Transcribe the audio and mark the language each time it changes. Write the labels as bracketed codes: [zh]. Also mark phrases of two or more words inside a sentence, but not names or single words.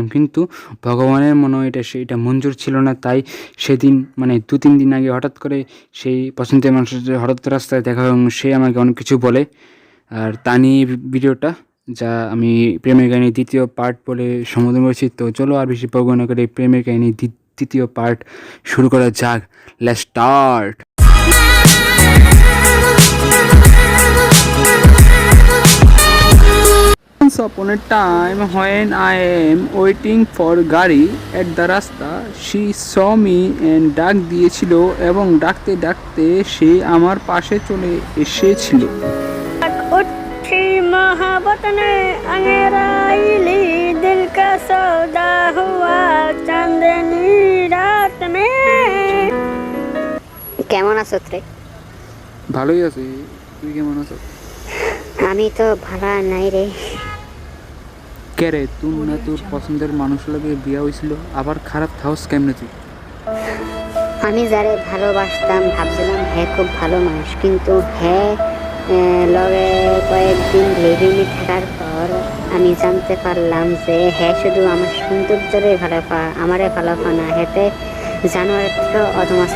[bn] কিন্তু ভগবানের মনে হয় সেটা মঞ্জুর ছিল না। তাই সেদিন মানে 2-3 দিন আগে হঠাৎ করে সেই পছন্দের মানুষের সাথে হঠাৎ রাস্তায় দেখা হয় এবং সে আমাকে অনেক কিছু বলে। আর তা নিয়ে ভিডিওটা, যা আমি প্রেমের কাহিনী দ্বিতীয় পার্ট বলে সম্বোধন করেছি। তো চলো আর বেশি বকবক না করে প্রেমের কাহিনী দ্বিতীয় পার্ট শুরু করা যাক। [en] Let's start. Once upon a time, when I am waiting for গাড়ি at the রাস্তা, she saw me and [bn] ডাক দিয়েছিল এবং ডাকতে ডাকতে সে আমার পাশে চলে এসেছিল। [hi] उठी मोहब्बत ने अंगेराइली दिल का सौदा हुआ चांदनी रात में। [bn] কেমন আছো রে? ভালোই আছি, তুই কেমন আছো? আমি তো ভালো নাই রে। কে রে, তুই না তোর পছন্দের মানুষ লাগে বিয়ে হয়েছিল, আবার খারাপ থাকস কেমনে তুই? আমি যারে ভালোবাসতাম ভাবছিলাম হ্যাঁ খুব ভালো মানুষ, কিন্তু হ্যাঁ লগে কয়েকদিন লিভিংয়ে থাকার পর আমি জানতে পারলাম যে হ্যাঁ শুধু আমার সৌন্দর্যরে ভালো পায়, আমারে ভালো পায় না, হেতে জানোয়ারের থেকেও অধম আছে।